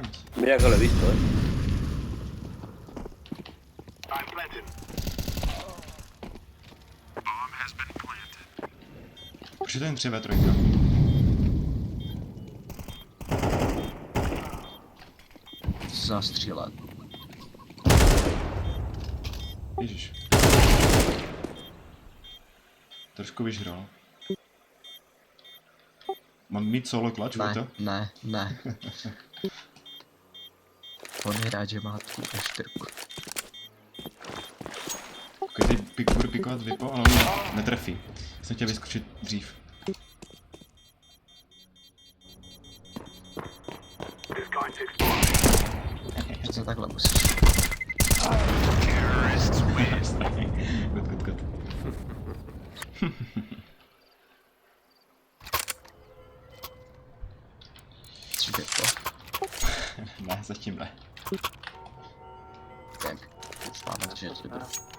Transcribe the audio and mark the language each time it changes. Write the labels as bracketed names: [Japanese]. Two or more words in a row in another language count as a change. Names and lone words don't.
[Spanish] Mira que lo he visto, [English] I'm planted. [Czech] Proč je to jen 3v3? Zastřílet. Ježiš. Trošku vyžral. Mám mít [English] solo clutch, [Czech] Vojto? Ne. On je rád, že má tu E4. Když teď budu pikovat vypo, ale on mě netrefí. Jsem chtěl vyskočit dřív. [English] It's going to explode. [Czech] Přece takhle musíš. Good. Tři vypo. Ne, zatím ne. Tak. Doufáme, že je to dobré.